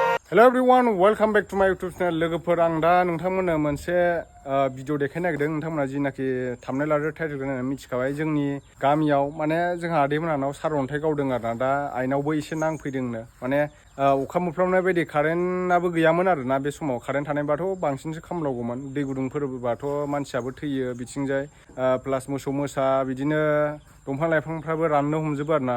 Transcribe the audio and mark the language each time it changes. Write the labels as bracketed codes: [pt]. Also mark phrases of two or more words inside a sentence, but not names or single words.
[en] Hello everyone, welcome back to my YouTube channel. [brx] लोगोफोर आं दा नोंथांमोननो मोनसे भिडिअ देखायनो नागिरदों। नोंथांमोना जिनाखि थाम्बनेल आरो टाइटेल होनानै मिथिखाबाय। जोंनि गामियाव माने जोंहा आदैमोनानाव सारअन्थाइ गावदों आरोना। दा आइनावबो एसे नांफैदोंनो। माने अखा मोफ्लामनाय बायदि कारेन्टआबो गैयामोन आरोना बे समाव। कारेन्ट थानायबाथ' बांसिनसो खामलावगौमोन। दै गुदुंफोरबाथ' मानसियाबो थैयो बिथिंजाय प्लास मोसौ मोसा बिदिनो दंफां लाइफांफ्राबो राननो हमजोबो आरोना।